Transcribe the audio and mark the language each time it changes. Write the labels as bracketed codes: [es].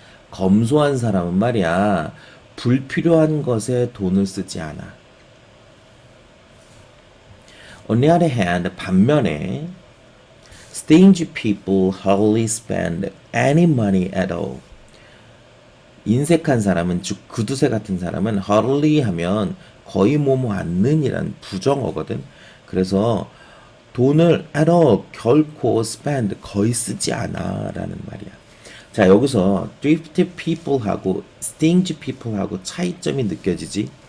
[ko] 검소한 사람은 말이야, 불필요한 것에 돈을 쓰지 않아. [en] On the other hand, [ko] 반면에 [en] stingy people hardly spend any money at all. [ko] 인색한 사람은, 즉 구두쇠 같은 사람은 hardly 하면 거의 뭐뭐 않는이란 부정어거든. 그래서 돈을 at all, 결코 spend, 거의 쓰지 않아 라는 말이야. 자, 여기서 thrifty people하고 stingy people하고 차이점이 느껴지지.